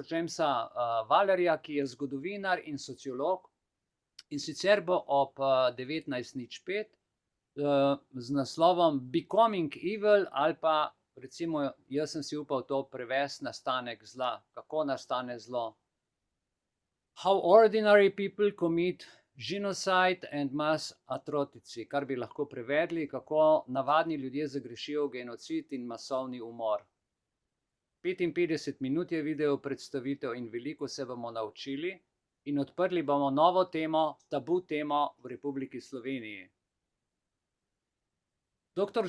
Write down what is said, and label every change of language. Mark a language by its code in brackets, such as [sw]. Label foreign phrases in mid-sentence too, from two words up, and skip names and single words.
[sl] Jamesa Valerija, ki je zgodovinar in sociolog, in sicer bo ob 19:05 z naslovom Becoming Evil, ali pa recimo, jaz sem si upal to prevesti, nastanek zla, kako nastane zlo. [en] How ordinary people commit genocide and mass atrocity, [sl] kar bi lahko prevedli, kako navadni ljudje zagrešijo genocid in masovni umor. 55 minut je video predstavitev in veliko se bomo naučili in odprli bomo novo temo, tabu temo v Republiki Sloveniji. Dr.